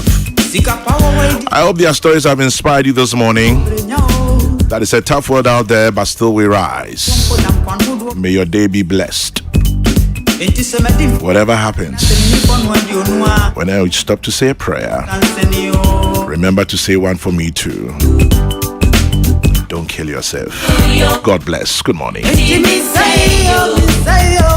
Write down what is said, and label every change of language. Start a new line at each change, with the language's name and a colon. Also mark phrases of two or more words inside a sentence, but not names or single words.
English: I hope their stories have inspired you this morning. That is a tough world out there, but still we rise. May your day be blessed. Whatever happens, whenever you stop to say a prayer, Remember to say one for me too. Don't kill yourself. God bless. Good morning. Enti mi say yo,